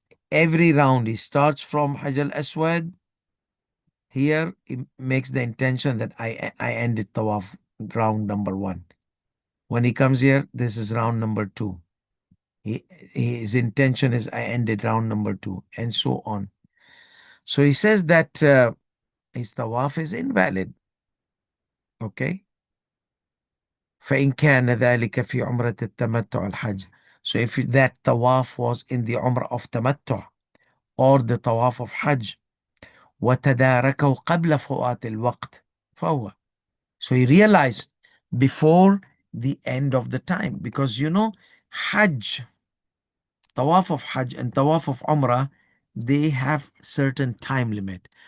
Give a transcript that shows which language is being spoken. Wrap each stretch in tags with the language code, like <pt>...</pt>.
<en>Every round he starts from Hajj al-Aswad. Here he makes the intention that I ended tawaf round number 1. When he comes here, this is round number 2. His intention is I ended round number 2, and so on. So he says that his tawaf is invalid. Okay.</en> <ar>فإن كان ذلك في عمرة التمتع الحج.</ar> <en>So if that tawaf was in the umrah of tamattu or the tawaf of hajj</en> <ar>وتداركه قبل فوات الوقت فهو.</ar> <en>So he realized before the end of the time, because hajj, tawaf of hajj and tawaf of umrah, they have certain time limit.</en>